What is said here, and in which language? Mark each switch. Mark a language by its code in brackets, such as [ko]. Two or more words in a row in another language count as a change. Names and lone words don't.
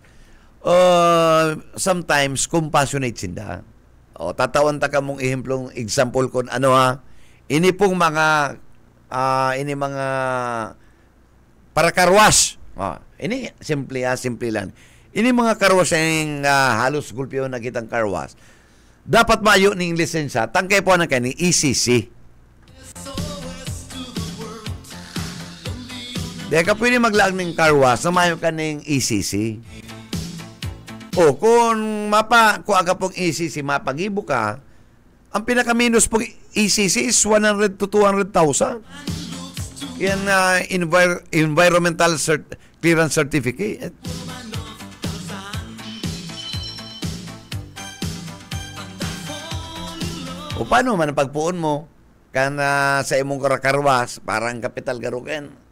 [en] Sometimes compassionate sinda. [bik] Tatawan ta ka mong example kon ini pong mga para karwas. Ini simple lang. Ini mga karwas yung halos gulpyo na kitang karwas. Dapat mayo ning lisensya, tangkay po na kani ECC. Di ka pwede maglaag ng [en] car wash [bik] na mayo ka ng ECC. Kung aga pong ECC, mapagibo ka, ang pinaka-minus pong ECC is 100 to 200,000. [en] Yan environmental clearance certificate. [bik] Paano man ang pagpuon mo sa imong karakarwas parang kapital garuken